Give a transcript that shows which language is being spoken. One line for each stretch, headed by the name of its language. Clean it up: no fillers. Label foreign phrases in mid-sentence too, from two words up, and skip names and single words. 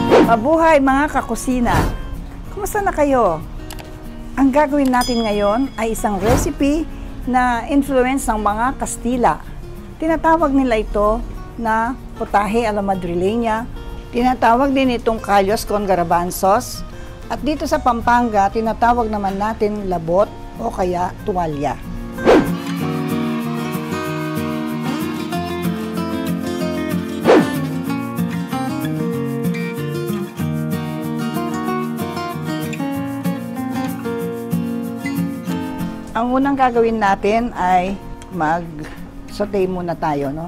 Filipino: Mabuhay mga kakusina! Kumusta na kayo? Ang gagawin natin ngayon ay isang recipe na influence ng mga Kastila. Tinatawag nila ito na potahe
Spanish: a la madrileña.
Filipino: Tinatawag din itong
Spanish: Callos con garbanzos.
Filipino: At dito sa Pampanga, tinatawag naman natin labot o kaya tuwalya. Ang unang gagawin natin ay mag-saute muna tayo, no?